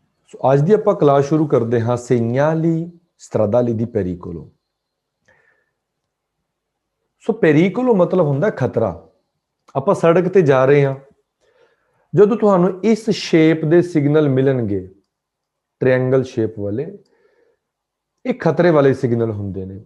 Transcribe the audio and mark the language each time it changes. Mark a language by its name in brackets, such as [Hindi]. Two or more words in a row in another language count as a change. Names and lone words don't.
[Punjabi] ਸੋ ਅੱਜ ਦੀ ਆਪਾਂ ਕਲਾਸ ਸ਼ੁਰੂ ਕਰਦੇ ਹਾਂ [Italian] segnali stradali di pericolo। [Punjabi] ਸੋ pericolo ਮਤਲਬ ਹੁੰਦਾ ਖਤਰਾ। ਆਪਾਂ ਸੜਕ ਤੇ ਜਾ ਰਹੇ ਹਾਂ, ਜਦੋਂ ਤੁਹਾਨੂੰ ਇਸ ਸ਼ੇਪ ਦੇ ਸਿਗਨਲ ਮਿਲਣਗੇ [English] triangle shape [Punjabi] ਵਾਲੇ, ਇਹ ਖਤਰੇ ਵਾਲੇ ਸਿਗਨਲ ਹੁੰਦੇ ਨੇ।